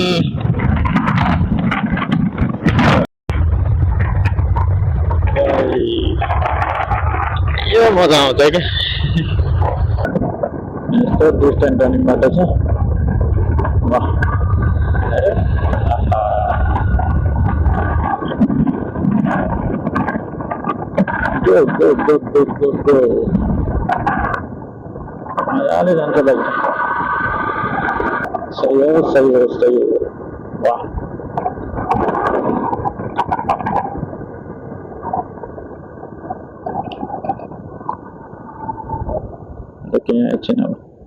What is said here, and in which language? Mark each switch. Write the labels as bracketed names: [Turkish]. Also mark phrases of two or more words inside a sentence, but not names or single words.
[Nepali] ये मजा आउँछ क्या यस्तो [English] distance turning [Nepali] बाटो छ [English] go go go go go go [Nepali] मजाले जान्छ दाजु सही हो सही हो सही हो वाह [English] Looking at you now.